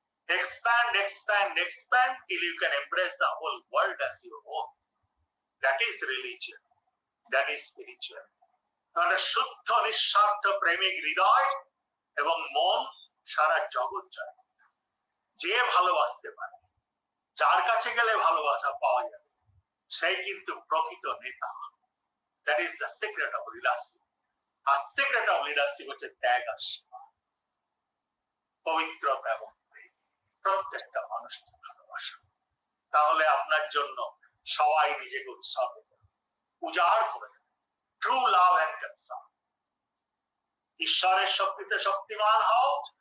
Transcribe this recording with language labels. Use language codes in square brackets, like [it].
[en] Expand, expand, expand till you can embrace the whole world as your own. That is religion. That is spiritual. [bn] তাহলে শুদ্ধ নিঃস্বার্থ প্রেমিক হৃদয় এবং মন সারা জগৎ জয়। যে ভালোবাসতে পারে, যার কাছে গেলে ভালোবাসা পাওয়া যাবে, সেই কিন্তু প্রকৃত নেতা। [en] That is the secret of leadership. [bn] আর [en] secret of leadership [bn] হচ্ছে ত্যাগ আর সেবা, পবিত্রতা এবং প্রেম। প্রত্যেকটা মানুষকে ভালোবাসা। তাহলে আপনার জন্য সবাই নিজেকে উৎসর্গ করে উজাড় করে দেবে। [en] True love and concern. [bn] ঈশ্বরের শক্তিতে শক্তিমান হও।